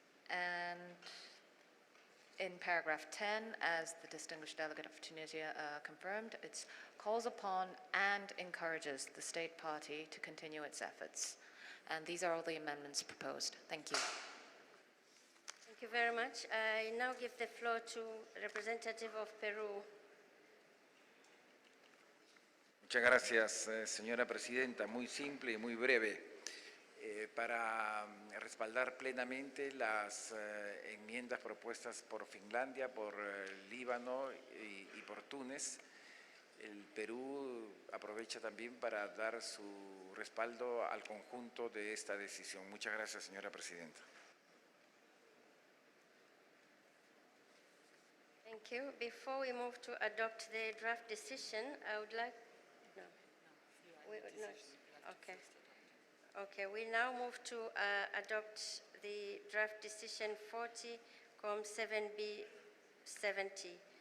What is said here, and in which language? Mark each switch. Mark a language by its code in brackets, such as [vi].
[en] And in paragraph 10, as the distinguished delegate of Tunisia confirmed, it calls upon and encourages the State Party to continue its efforts. And these are all the amendments proposed. Thank you. Thank you very much. I now give the floor to representative of Peru. [es] Muchas gracias, señora presidenta. Muy simple y muy breve. Para respaldar plenamente las enmiendas propuestas por Finlandia, por Líbano y por Túnez. El Perú aprovecha también para dar su respaldo al conjunto de esta decisión. Muchas gracias, señora presidenta. [en] Thank you. Before we move to adopt the draft decision, I would like... No. Okay. Okay, we now move to adopt the draft decision 40-7B70.